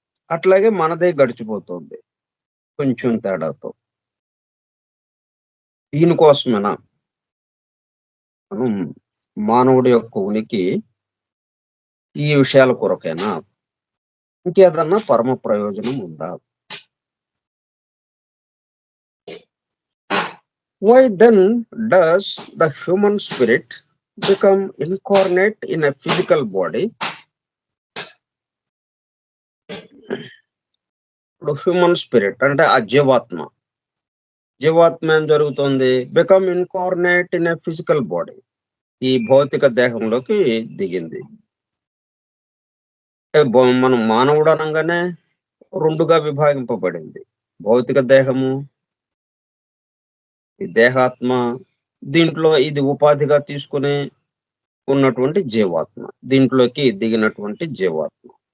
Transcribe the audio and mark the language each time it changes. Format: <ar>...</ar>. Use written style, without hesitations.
<te>అట్లాగే మనదే గడిచిపోతుంది కొంచెం తేడాతో. దీనికోసమేనా మనం మానవుడి యొక్క ఉనికి ఈ విషయాల కొరకేనా, ఇంకేదన్నా పరమ ప్రయోజనం ఉందా?</te> <en>Why then does the human spirit become incarnate in a physical body?</en> <te>ఇప్పుడు హ్యూమన్ స్పిరిట్ అంటే ఆ జీవాత్మ ఏం జరుగుతుంది?</te> <en>become incarnate in a physical body,</en> <te>ఈ భౌతిక దేహంలోకి దిగింది. మనం మానవుడు అనగానే రెండుగా విభాగింపబడింది, భౌతిక దేహము, ఈ దేహాత్మ, దీంట్లో ఇది ఉపాధిగా తీసుకుని ఉన్నటువంటి జీవాత్మ, దీంట్లోకి దిగినటువంటి జీవాత్మ.</te>